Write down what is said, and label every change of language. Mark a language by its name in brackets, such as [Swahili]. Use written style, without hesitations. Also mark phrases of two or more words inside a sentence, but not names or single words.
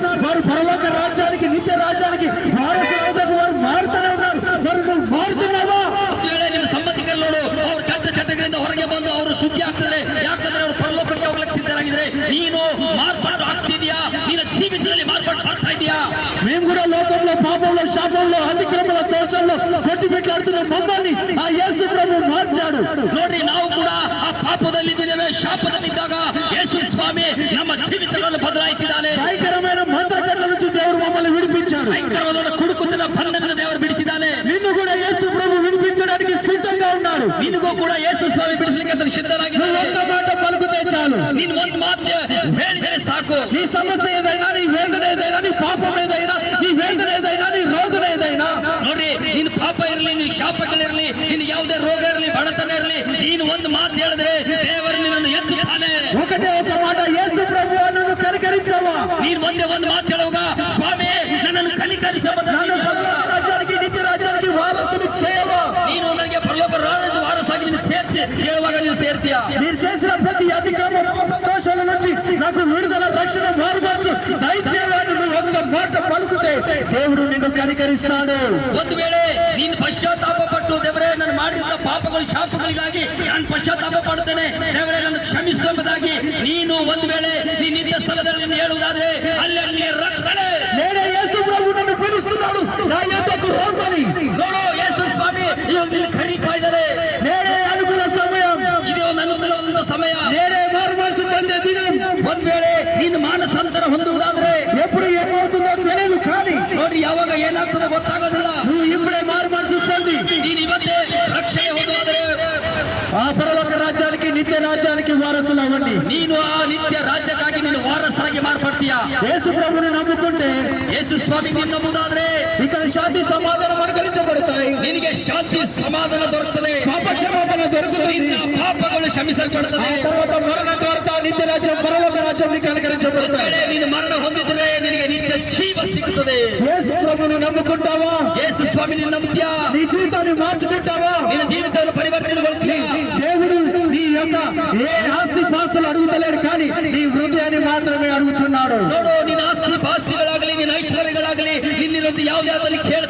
[Telugu] వారు పరలోక రాజ్యానికి, నిత్య రాజ్యానికి వారు మారుతూనే ఉన్నారు. మరి నువ్వు మారుతున్నావా? [Kannada] ವೇಳೆ ನಿಮ್ಮ ಸಂಬಂಧಿಕರು ನೋಡು, ಅವ್ರು ಕೆಟ್ಟ ಚಟಗಳಿಂದ ಹೊರಗೆ ಬಂದು ಅವರು ಶುದ್ಧಿ ಆಗ್ತಾರೆ. ಯಾಕಂದ್ರೆ ಅವರು ಪರಲೋಕಕ್ಕೆ ಹೋಗ್ಲಿಕ್ಕೆ ಸಿದ್ಧರಾಗಿದ್ರೆ ನೀನು ಮಾರ್ಪಾಡು ಆಗ್ತಿದ್ಯಾ? ನಿನ್ನ ಜೀವಿತದಲ್ಲಿ ಮಾರ್ಪಾಡು ಬರ್ತಾ ಇದೆಯಾ? [Telugu] మేము కూడా లోకంలో పాపంలో, శాపంలో, అతిక్రమల దోషంలో కొట్టి పెట్టాడుతున్న మమ్మల్ని ఆ యేసు ప్రభు మార్చాడు. [Kannada] ನೋಡ್ರಿ, ನಾವು ಕೂಡ ಆ ಪಾಪದಲ್ಲಿದ್ದೇವೆ, ಶಾಪದಲ್ಲಿದ್ದಾಗ ಯೇಸು ಸ್ವಾಮಿ ನಮ್ಮ ಜೀವಿತಗಳನ್ನು ಬದಲಾಯಿಸಿದ್ದಾನೆ. [Telugu] భయంకరమైన మంత్రకర్ల నుంచి దేవుడు మమ్మల్ని విడిపించాడు. [Kannada] ಭಯಂಕರವಾದ ಕುಡುಕುತ್ತಿನ ಬಂಧನದಿಂದ ದೇವರು ಬಿಡಿಸಿದ್ದಾನೆ. [Telugu] నిన్ను కూడా యేసు ప్రభు విడిపించడానికి సిద్ధంగా ఉన్నాడు. [Kannada] ನಿನಗೂ ಕೂಡ ಯೇಸು ಸ್ವಾಮಿ ಬಿಡಿಸಲಿಕ್ಕೆ ಅದನ್ನು [Telugu] నువ్వు [Kannada] ಸಿದ್ಧನಾಗಿದ್ದಾನೆ. [Telugu] ఒక్క మాట పలుకుతే చాలు. [Kannada] ನೀನು ಒಂದು ಮಾತು ಹೇಳಿದರೆ ಸಾಕು. [Telugu] నీ సమస్య ఏదైనా, నీ వేదన ఏదైనా, నీ పాపం ఏదైనా, నీ వేదన ఏదైనా, నీ రోగం ఏదైనా, [Kannada] ನೋಡ್ರಿ, ನಿನ್ನ ಪಾಪ ಇರಲಿ, ನಿನ್ನ ಶಾಪಗಳಿರಲಿ, ನಿನ್ ಯಾವುದೇ ರೋಗ ಇರಲಿ, ಬಡತನ ಇರಲಿ, ನೀನು ಒಂದು ಮಾತು ಹೇಳಿದ್ರೆ ದೇವರು ನಿನ್ನನ್ನು ಎತ್ತುತ್ತಾನೆ. [Telugu] ఒకటే ఒక మాట, యేసు ప్రభు నన్ను కనికరించవా. [Kannada] ನೀನು ಒಂದೇ ಒಂದು ಮಾತು ಹೇಳುವಾಗ, ಸ್ವಾಮಿ ನನ್ನನ್ನು [Telugu] నన్ను పరలోక రాజ్యానికి నిత్య రాజ్యానికి వారసుని చేయవా. [Kannada] ನೀನು ನನಗೆ ಪರಲೋಕ ರಾಜ್ಯದ ವಾರಸಾಗಿ ನೀನು ಸೇರಿಸಿ ಹೇಳುವಾಗ ನೀನು ಸೇರ್ತೀಯ. [Telugu] మీరు చేసిన ప్రతి అతిక్రమ దోషాల నుంచి నాకు విడుదల, రక్షణ, మారుమనసు దయచేయాలని నువ్వు ఒక్క మాట పలుకుతే దేవుడు నిన్ను కనికరిస్తాడు. [Kannada] ಒಂದು ವೇಳೆ ನೀನು ಪಶ್ಚಾತ್ತಾಪ ಪಟ್ಟು, ದೇವರೇ ನಾನು ಮಾಡಿದ ಪಾಪಗಳು ಶಾಪಗಳಿಗಾಗಿ ನಾನು ಪಶ್ಚಾತ್ತಾಪ ಪಡುತ್ತೇನೆ, ದೇವರೇ ನನ್ನ ಕ್ಷಮಿಸುವುದಾಗಿ ನೀನು ಒಂದು ವೇಳೆ ನೀನು ನಿಂತ ಸ್ಥಳದಲ್ಲಿ ನೀನು ಹೇಳುವುದಾದ್ರೆ ಅಲ್ಲಿ ನಿನಗೆ ರಕ್ಷಣೆ. [Telugu] నేనే యేసు ప్రభు నన్ను పిలుస్తున్నాడు, నా యొద్దకు రమ్మని. [Kannada] ನೋಡು, ಯೇಸು ಸ್ವಾಮಿ ಇವಾಗ ನಿನ್ನ ಕರೀತಾ ಇದ್ದಾರೆ. [Telugu] నేనే అనుకూల సమయం, [Kannada] ಇದೇ ಒಂದು ಅನುಕೂಲವಾದಂತ ಸಮಯ. [Telugu] నేనే మారుమనసు పొందే దినం. [Kannada] ಒಂದ್ ವೇಳೆ ನೀನು ಮಾನಸಾಂತರ ಹೊಂದುವುದಾದ್ರೆ [Telugu] ఎప్పుడు ఏమవుతుందో తెలియదు, కానీ [Kannada] ನೋಡ್ರಿ ಯಾವಾಗ ಏನಾಗ್ತದೆ ಗೊತ್ತಾಗೋದಿಲ್ಲ. [Telugu] నువ్వు ఇప్పుడే మారుమనసు పొంది [Kannada] ನೀನು ಇವತ್ತೇ ರಕ್ಷಣೆ ಹೊಂದುವುದಾದ್ರೆ [Telugu] ఆ పరలోక రాజ్యానికి, నిత్య రాజ్యానికి వారసులు అవ్వండి. [Kannada] ನೀನು ಆ ನಿತ್ಯ ರಾಜ್ಯಕ್ಕಾಗಿ ನೀನು ವಾರಸಾಗಿ ಮಾರ್ಪಡ್ತೀಯ. [Telugu] యేసు ప్రభుని నమ్ముకుంటే [Kannada] ಯೇಸು ಸ್ವಾಮಿ ನೀನು ನಂಬುದಾದ್ರೆ [Telugu] ఇక్కడ శాంతి సమాధానం అనుకరించబడతాయి, [Kannada] ನಿನಗೆ ಶಾಂತಿ ಸಮಾಧಾನ ದೊರಕುತ್ತದೆ, [Telugu] పాప క్షమాపణ దొరుకుతుంది. [Kannada] ನಿನ್ನ ಪಾಪಗಳು [Telugu] ఆ [Kannada] ಕ್ಷಮಿಸಲ್ಪಡುತ್ತದೆ. [Telugu] తర్వాత మరణ తర్వాత నిత్య రాజ్యం, పరలోక రాజ్యం నీకు అనుకరించబడతాయి. [Kannada] ವೇಳೆ ನೀನು ಮರಣ ಹೊಂದಿದ್ರೆ ನಿನಗೆ ನಿತ್ಯ ಜೀವ ಸಿಗುತ್ತದೆ. [Telugu] యేసు ప్రభుని నమ్ముకుంటావా? [Kannada] ಯೇಸು ಸ್ವಾಮಿ ನೀನು ನಂಬುತ್ತೀಯಾ? [Telugu] నీ జీవితాన్ని మార్చుకుంటావా? [Kannada] ನಿನ್ನ ಜೀವಿತವನ್ನು ಪರಿವರ್ತನೆಗೊಳ್ತೀಯಾ? [Telugu] దేవుడు నీ యొక్క ఏ ఆస్తి పాస్తులు అడుగుతలేడు, కానీ నీ హృదయాన్ని మాత్రమే అడుగుతున్నాడు. [Kannada] ನೋಡು, ನಿನ್ನ ಆಸ್ತಿ ಪಾಸ್ತಿಗಳಾಗಲಿ, ನಿನ್ನ ಐಶ್ವರ್ಯಗಳಾಗಲಿ, ನಿನ್ನಿರಂತೆ ಯಾವುದೇ ಆತನಿಗೆ